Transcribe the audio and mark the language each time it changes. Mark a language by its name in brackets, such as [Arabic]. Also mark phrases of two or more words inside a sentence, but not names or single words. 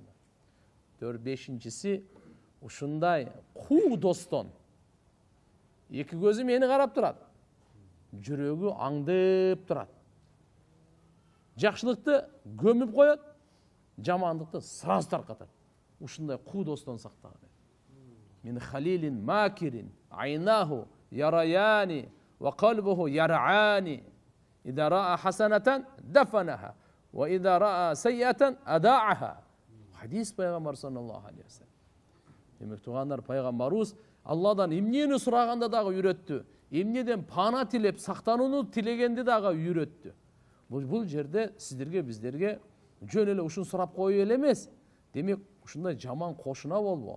[Kyrgyz] 4-5-инчиси ушундай куу достон. Эки көзү мени карап турат. Жүрөгү аңдып турат. Жакшылыкты көмүп коет, жамандыкты сразу таркатат. Ушундай куу достон сактаган. [Arabic] من خليل ماكر، عيناه تراني وقلبه يرعاني. إذا رأى حسنة دفنها وإذا رأى سيئة أذاعها. [Kyrgyz] Хадис Пайгамбар [Arabic] صلى الله عليه وسلم. [Kyrgyz] Демек тугандар, Пайгамбарыбыз Алладан эмнени сураганда дагы үйрөттү. Эмнеден пана тилеп, сактанууну тилегенди дагы үйрөттү. Бул жерде сиздерге, биздерге жөн эле ушун сурап коюу эле эмес. Демек ушундай жаман кошуна болбо.